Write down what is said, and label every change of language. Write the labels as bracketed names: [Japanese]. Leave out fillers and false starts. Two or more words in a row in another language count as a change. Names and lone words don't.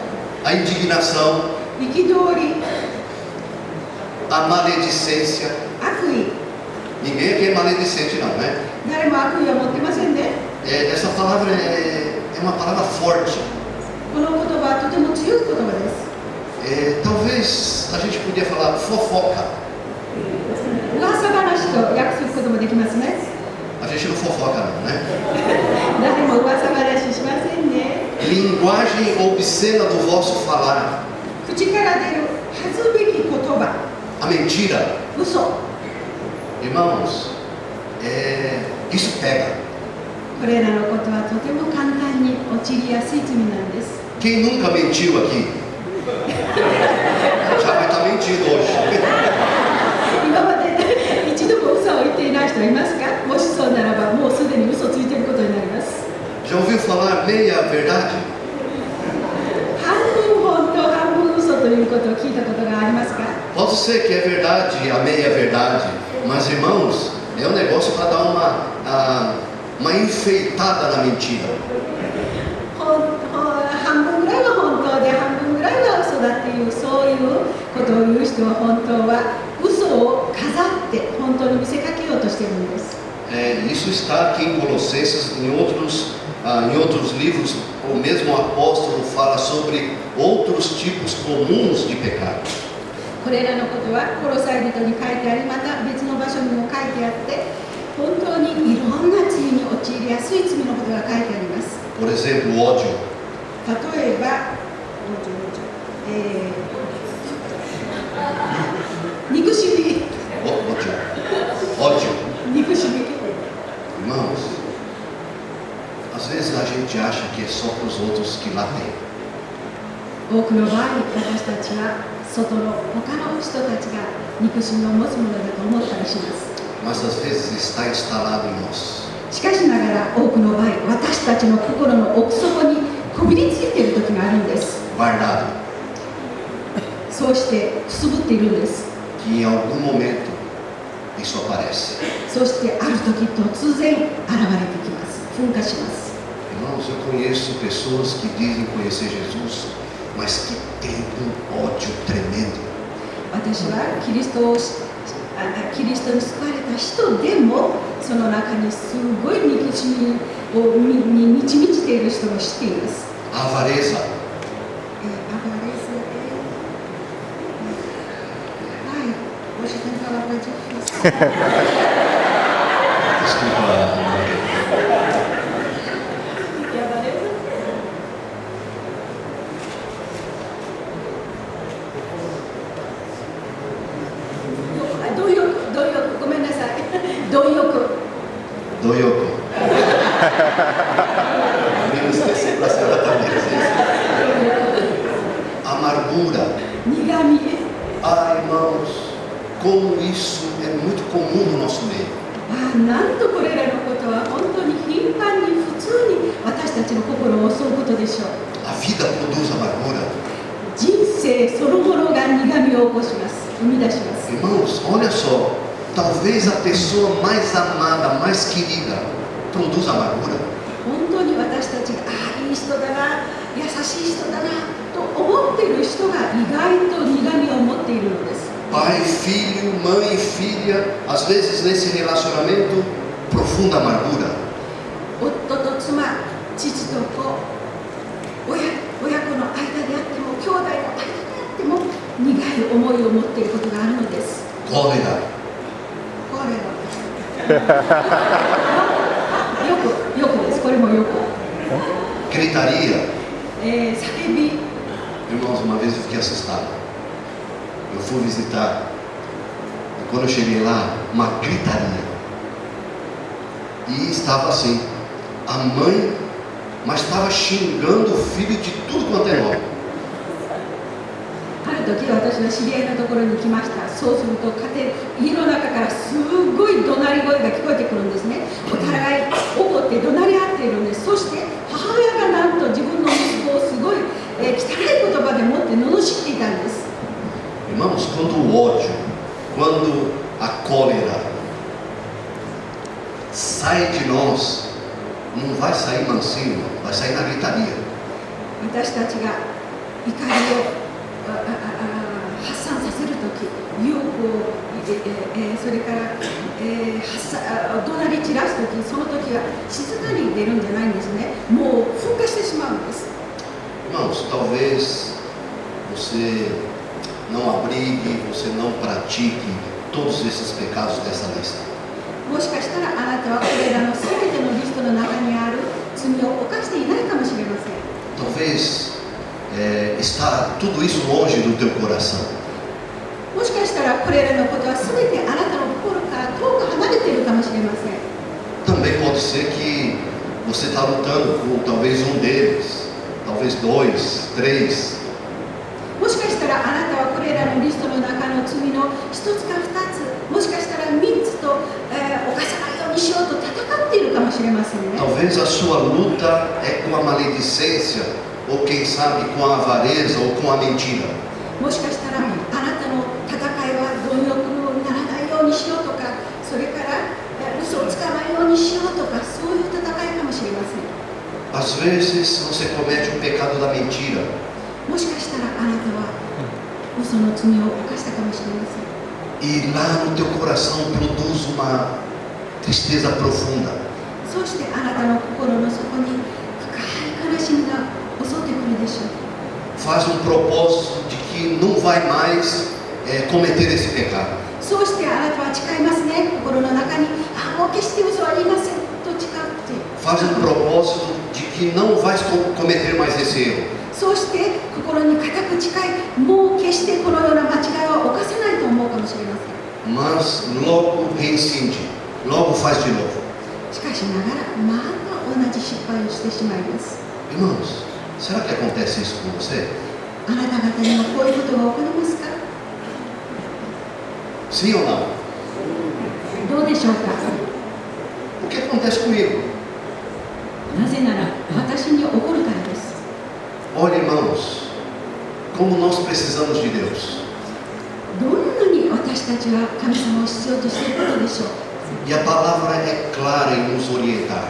[Portuguese] A indignação. [Japanese] 憤り。 [Portuguese] A maledicência. [Japanese] 悪意。 [Portuguese] Ninguém aqui é maledicente não, né? [Japanese] 誰も悪意は持ってませんね。 [Portuguese] Essa palavra é uma palavra forte. [Japanese] この言葉はとても強い言葉です。 [Portuguese] Talvez a gente podia falar fofoca. [Japanese] 噂話と訳することもできますね。 [Portuguese] A gente não fofoca não, né? [Japanese] 誰も噂話しませんね。 [Portuguese] Linguagem obscena do vosso falar. [Japanese] 口から出る恥ずべき言葉。 [Portuguese] A mentira. [Japanese] 嘘。 [Portuguese] Irmãos, isso pega. [Japanese] これらのことはとても簡単に陥りやすい罪なんです。 [Portuguese] Quem nunca mentiu aqui? Já vai estar mentindo hoje. [Japanese] 今まで一度も嘘を言っていない人はいますか？もしそうならばもうすでに嘘ついていることになります。 [Portuguese] Já ouviu falar meia verdade? [Japanese] 半分本当半分嘘ということを聞いたことがありますか？ [Portuguese] Pode ser que é verdade, a meia verdade, mas irmãos, é um negócio para dar uma enfeitada na mentira. [Japanese] 半分ぐらいは本当で半分ぐらいは嘘だっていうそういうことを言う人は本当は嘘を飾って本当に見せかけようとしているんです。 [Portuguese] Isso está aqui em Colossenses, em outros livros, o mesmo apóstolo fala sobre outros tipos comuns de pecado. [Japanese] これらのことはコロサイ人に書いてあり、また別の場所にも書いてあって、本当にいろんな罪に陥りやすい罪のことが書いてあります。 [Portuguese] Por exemplo, ódio. [Japanese] 例えば、憎しみ。 [Portuguese] Ódio. [Japanese] 憎しみ。 [Portuguese] Irmãos, às vezes a gente acha que é só para os outros que lá tem. [Japanese] 多くの場合、私たちは外の他の人たちが憎しみを持つものだと思ったりします。 [Portuguese] Mas às vezes está instalado em nós. [Japanese] しかしながら多くの場合、私たちの心の奥底にこびりついている時があるんです。 [Portuguese] Guardado. [Japanese] そうしてくすぶっているんです。 [Portuguese] Que em algum momento isso aparece. [Japanese] そしてある時突然現れてきます。噴火します。 [Portuguese] Irmãos, eu conheço pessoas que dizem conhecer Jesus, mas que têm um ódio tremendo. [Japanese] 私はキリストに救われた人でもその中にすごい憎しみに満ち満ちている人も知っています。 [Portuguese] Avareza. Ai, hoje tem palavra difícil. Desculpa. Doyoko. Eu me esqueci para ser também. Amargura. Ah, irmãos, como isso é muito comum no nosso meio. [Japanese] なんとこれらのことは本当に頻繁に普通に私たちの心を襲うことでしょう。 [Portuguese] A vida produz amargura. [Japanese] 人生そのものが苦みを起こします。生み出します。 [Portuguese] Irmãos, olha só. Talvez a pessoa mais amada, mais querida, produza amargura. [Japanese] 本当に私たちがいい人だな、優しい人だなと思っている人が意外と苦みを持っているのです。 [Portuguese] Pai, filho, mãe, filha, às vezes nesse relacionamento, profunda amargura. [Japanese] 夫と妻、父と子、親子の間であっても、兄弟の間であっても、苦い思いを持っていることがあるのです。 [Portuguese] Cólera. [Japanese] よくです。これもよく。 [Portuguese] Gritaria. [Japanese] 叫び。 [Portuguese] Irmãos, uma vez eu fiquei assustado. Eu fui visitar. E quando eu cheguei lá, uma gritaria. E estava assim. A mãe, mas estava xingando o filho de tudo quanto é nome. [Japanese] ある時私の知り合いのところに来ました。そうすると家の中からすごい怒鳴り声が聞こえてくるんですね。お互い怒って怒鳴り合っているんです。そして母親がなんと自分の息子をすごい、汚い言葉でもって罵っていたんです。 [Portuguese] Irmãos, quando o ódio, quando a cólera sai de nós, não vai sair mansinho, vai sair na gritaria. [Japanese] 私たちが怒りを発散させるとき、勇気を、それから、怒鳴り散らすとき、そのときは静かに出るんじゃないんですね。もう噴火してしまうんです。 [Portuguese] Irmãos, talvez você não abrigue, você não pratique todos esses pecados dessa lista. [Japanese] もしかしたらあなたはこれらのすべてのリストの中にある罪を犯していないかもしれません。 [Portuguese] Talvez está tudo isso longe do teu coração. [Japanese] もしかしたらこれらのことはすべてあなたの心から遠く離れているかもしれません。 [Portuguese] Também pode ser que você está lutando com talvez um deles, talvez 2, 3. [Japanese] もしかしたらあなたはこれらのリストの中の罪の一つか二つ、もしかしたら三つと、犯さないようにしようと戦っているかもしれませんね。 [Portuguese] Talvez a sua luta é com a maledicência, ou quem sabe com a avareza ou com a mentira. [Japanese] もしかしたらあなたの戦いは貪欲にならないようにしようとか、それから嘘をつかないようにしようとか、そういう戦いかもしれません。 [Portuguese] Às vezes você comete o pecado da mentira. [Japanese] もしかしたらあなたは嘘の罪を犯したかもしれません。 [Portuguese] E lá no teu coração produz uma tristeza profunda. [Japanese] そしてあなたの心の底に深い悲しみが襲ってくるでしょう。 [Portuguese] Faz propósito de que não vai mais cometer esse pecado. [Japanese] そうしてあなたは誓いますね。心の中にもう決して嘘は言いませんと誓って。 [Portuguese] Faz propósito de que não vai cometer mais esse erro. [Japanese] そうして心に固く誓い、もう決してこのような間違いは犯さないと思うかもしれません。 [Portuguese] Mas logo reincide, logo faz de novo. [Japanese] しかしながらまた同じ失敗をしてしまいます。 [Portuguese] Irmãos, será que acontece isso com você? [Japanese] あなた方にもこういうことが起こりますか？ [Portuguese] Sim ou não? [Japanese] どうでしょうか？ [Portuguese] O que acontece comigo? [Japanese] なぜなら私に起こるからです。 [Portuguese] Olha, irmãos, como nós precisamos de Deus. [Japanese] どんなに私たちは神様を必要としていることでしょう。 [Portuguese] E a palavra é clara em nos orientar.